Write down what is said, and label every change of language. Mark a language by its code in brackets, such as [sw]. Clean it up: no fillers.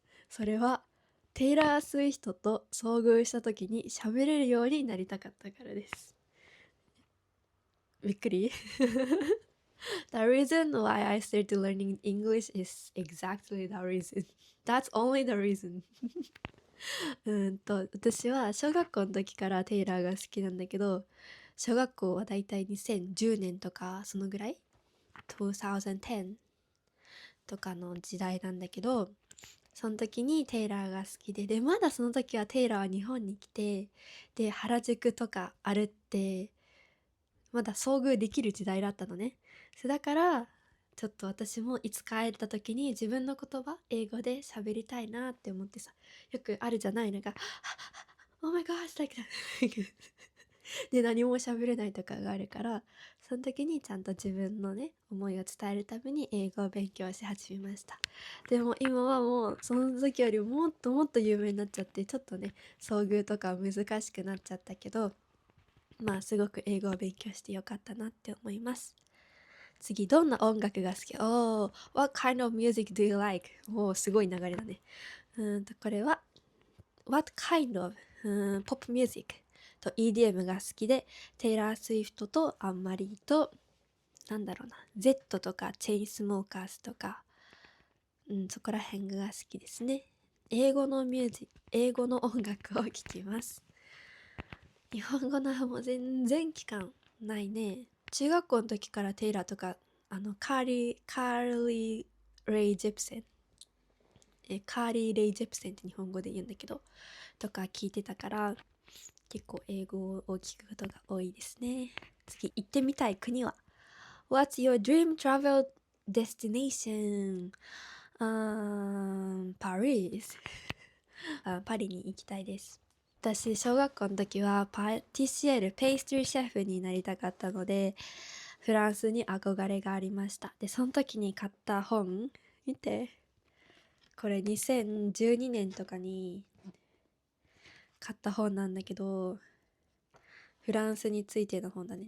[ja] それは、テイラー・スウィフトと遭遇した時に喋れるようになりたかったからです。びっくり？ [en] The reason why I started learning English is exactly the reason. That's only the reason. [ja] 私は小学校の時からテイラーが好きなんだけど、小学校はだいたい2010年とかそのぐらい ?2010 とかの時代なんだけど、その時にテイラーが好きで、まだその時はテイラーは日本に来て、で、原宿とかあるって、まだ遭遇できる時代だったのね。だから、ちょっと私もいつ帰った時に自分の言葉、英語で喋りたいなって思ってさ、よくあるじゃない、なんか、 [en] Oh my gosh, like that. [ja] で、何も喋れないとかがあるから、その時にちゃんと自分のね、思いを伝えるために英語を勉強し始めました。でも今はもう、その時よりもっともっと有名になっちゃって、ちょっとね、遭遇とか難しくなっちゃったけど、すごく英語を勉強してよかったなって思います。次、どんな音楽が好き？ [en] What kind of music do you like? [ja] すごい流れだね。これは、 [en] What kind of pop music [ja] と EDM が好きで、テイラー・スウィフトとアンマリーと、Z とかチェインスモーカーズとか、そこら辺が好きですね。英語の音楽を聴きます。日本語のもう全然聞かんないね。中学校の時からテイラーとか、カーリー・レイ・ジェプセンカーリー・レイ・ジェプセンって日本語で言うんだけどとか聞いてたから、結構英語を聞くことが多いですね。次、行ってみたい国は [en] What's your dream travel destination? [ja] パリスパリに行きたいです。私、小学校の時はパティシエル、ペイストリーシェフになりたかったので、フランスに憧れがありました。で、その時に買った本、見て。これ2012年とかに買った本なんだけど、フランスについての本だね。